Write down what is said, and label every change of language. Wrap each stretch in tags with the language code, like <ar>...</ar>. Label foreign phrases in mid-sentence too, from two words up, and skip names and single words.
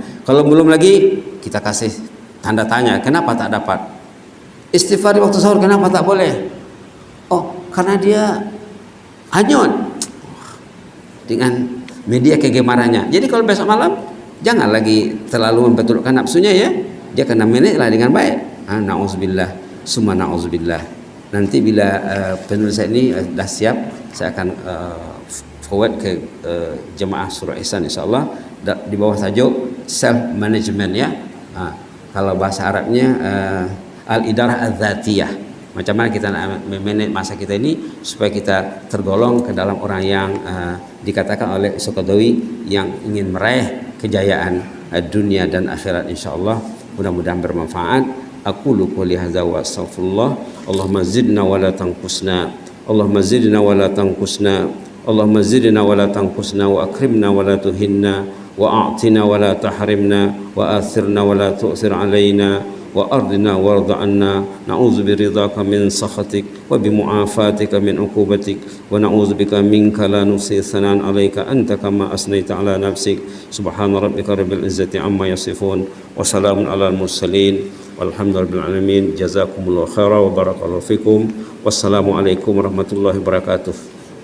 <ms>Kalau belum lagi, kita kasih tanda tanya. Kenapa tak dapat? Istighfar di waktu sahur kenapa tak boleh? Oh, karena dia hanyut. Dengan media kegemarannya. Jadi kalau besok malam jangan lagi terlalu membetulkan nafsunya ya, dia kena manage lah dengan baik.</ms> <ar>نعوذ بالله ثم نعوذ بالله.</ar> <ms>Nanti bila penulis ini dah siap, saya akan forward ke jemaah surah Ihsan insyaallah di bawah tajuk</ms> <en>self management</en> <ms>ya. Kalau bahasa Arabnya</ms> <ar>الإدارة الذاتية.</ar> <ms>Macam mana kita nak memanage masa kita ini supaya kita tergolong ke dalam orang yang dikatakan oleh Sukadowi yang ingin meraih kejayaan dunia dan akhirat insyaallah. Mudah-mudahan bermanfaat.</ms> <ar>أقول قولي هذا وأستغفر الله اللهم زدنا ولا تنقصنا. اللهم زدنا ولا تنقصنا. اللهم زدنا ولا تنقصنا وأكرمنا ولا تهنا وأعطنا ولا تحرمنا وآثرنا ولا تؤثر علينا وأرضنا وارض عنا. نعوذ برضاك من سخطك وبمعافاتك من عقوبتك ونعوذ بك منك لا نحصي ثناء عليك أنت كما أثنيت على نفسك. سبحان ربك رب العزة عما يصفون وسلام على المرسلين والحمد لله العالمين. جزاكم الله خيرا وبارك الله فيكم والسلام عليكم ورحمة الله وبركاته.</ar>